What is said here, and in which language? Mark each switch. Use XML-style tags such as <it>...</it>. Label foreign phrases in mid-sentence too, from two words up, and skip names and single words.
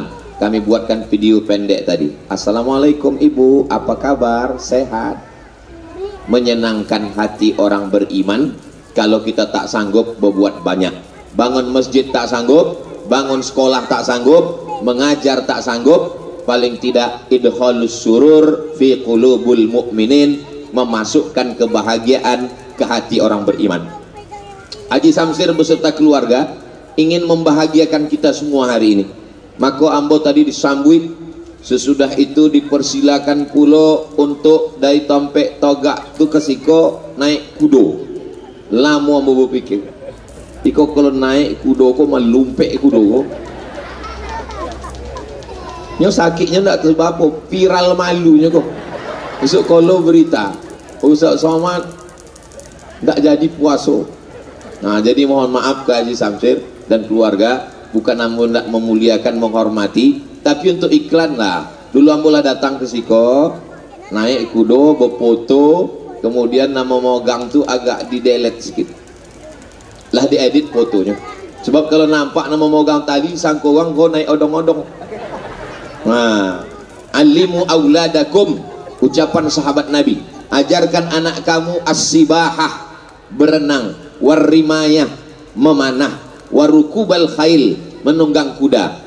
<id>Kami buatkan video pendek tadi. Assalamualaikum Ibu, apa kabar? Sehat? Menyenangkan hati orang beriman kalau kita tak sanggup berbuat banyak. Bangun masjid tak sanggup, bangun sekolah tak sanggup, mengajar tak sanggup, paling tidak</id> <ar>إدخال السرور في قلوب المؤمنين,</ar> <id>memasukkan kebahagiaan ke hati orang beriman. Haji Samsir beserta keluarga ingin membahagiakan kita semua hari ini.</id> <min>Maka ambo tadi disambut, sesudah itu dipersilakan pulo untuk dari Tompek Togak tu ke Siko naik kudo. Lama ambo berpikir, iko kalau naik kudo ko melumpek kudo ko. Nyo sakitnya ndak sebab apa, viral malunya kok.</min> <id>Besok kalau berita Ustaz Somad ndak jadi puasa. Nah, jadi mohon maaf ke Haji Samsir dan keluarga, bukan ambo ndak memuliakan, menghormati, tapi untuk iklan lah.</id> <min>Dulu ambo lah datang ke Siko, naik kudo,</min> <id>berfoto, kemudian nama mogang tu agak di-delete sedikit. Lah diedit fotonya. Sebab kalau nampak nama mogang tadi, sangka orang kau naik odong-odong. Nah,</id> <ar>علموا أولادكم,</ar> <id>ucapan sahabat Nabi, ajarkan anak kamu as-sibahah, berenang, warrimayah, memanah,</id> <ar>وركوب الخيل,</ar> <id>menunggang kuda.</id>